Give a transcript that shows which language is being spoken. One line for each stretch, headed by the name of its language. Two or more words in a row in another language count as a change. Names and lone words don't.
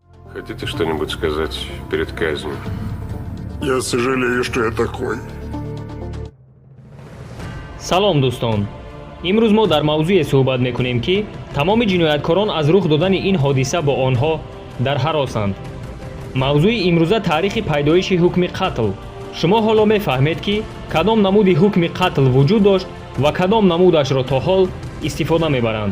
Russian: Хотите что-нибудь сказать перед казнью? Я сожалею, что я такой.
Tajik: салом дӯстон, имрӯз мо дар мавзӯе суҳбат мекунем ки тамоми ҷинояткорон аз рух додани ин ҳодиса бо онҳо дар ҳаросанд. мавзӯи имрӯза таърихи пайдоиши ҳукми қатл. шумо ҳоло мефаҳмед ки кадом намуди ҳукми қатл вуҷуд дошт ва кадом намудашро то ҳол истифода мебаранд.